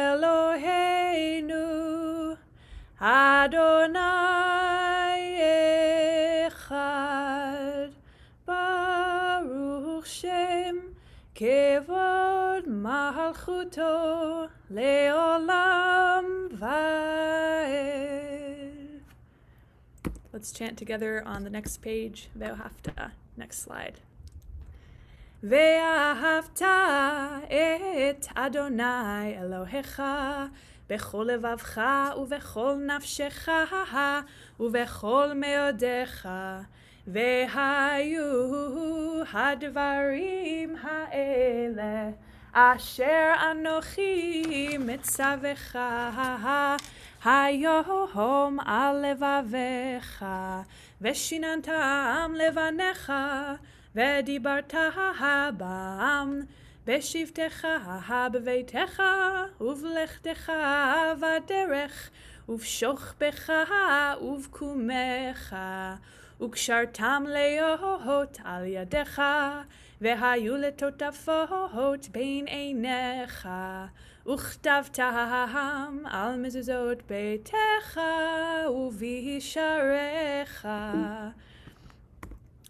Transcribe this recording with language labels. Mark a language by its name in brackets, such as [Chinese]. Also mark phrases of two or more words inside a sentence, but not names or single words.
[Hebrew] אלהינו יהוה אחד, ברוך שם כבוד מלכותו לעולם ועד. [English] Let's chant together on the next page, Ve'ahavta. Next slide. [Hebrew] ואהבת את יהוה אלהיך בכל לבבך ובכל נפשך ובכל מאדך והיו הדברים האלה אשר אנכי מצוך היום על לבבך, ושננתם לבניך, ודברת בם, beshivtecha בביתך, ובלכתך בדרך, ובשכבך ובקומך, וקשרתם לאות על ידך, והיו לטטפת בין עיניך, וכתבתם על מזוזות ביתך ובשעריך.